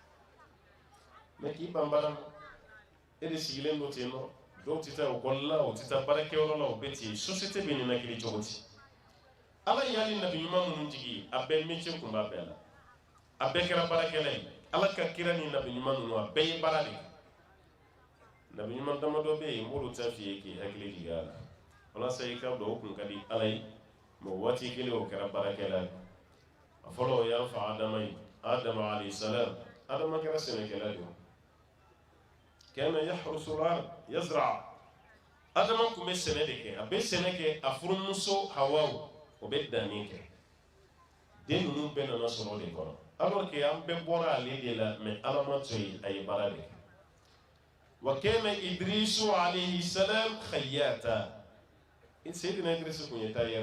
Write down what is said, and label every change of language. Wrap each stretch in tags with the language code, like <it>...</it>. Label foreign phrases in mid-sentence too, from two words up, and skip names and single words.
<bm>mɛ k'i ban baara ma e de sigilen don ten nɔ dɔw tɛ taa ekɔli la o tɛ taa baarakɛyɔrɔ la o bɛ ten société bɛ ninakili cogo di ala y'ale nabi ɲuman minnu jigi a bɛɛ métier kun b'a bɛɛ la a bɛɛ kɛra baarakɛla ye ala ka kira ni nabi ɲuman ninnu a bɛɛ ye baara de kɛ nabi ɲuman damadɔ bɛ yen n b'olu ta f'i ye k'i hakili jigin a la walasa i ka dɔn o kun ka di ala ye mɛ waati kelen o kɛra baarakɛla ye a fɔlɔ o y'an fa adama ye adama</bm> <ar>عليه السلام</ar> <bm>adama kɛra sɛnɛkɛla de ye</bm> <ar>كان يحرس الأرض يزرع</ar> <bm>adama kun bɛ sɛnɛ de kɛ a bɛ sɛnɛ kɛ a furumuso hawaw o bɛ danni kɛ den ninnu bɛɛ nana sɔrɔ de kɔnɔ</bm> <fr>alors que</fr> <bm>an bɛɛ bɔra ale de la mais ala ma to yen a ye baara de kɛ</bm> <ar>وكان إدريس عليه السلام خياطا</ar> <bm>Seydina Idrisu kun ye tailleur</bm>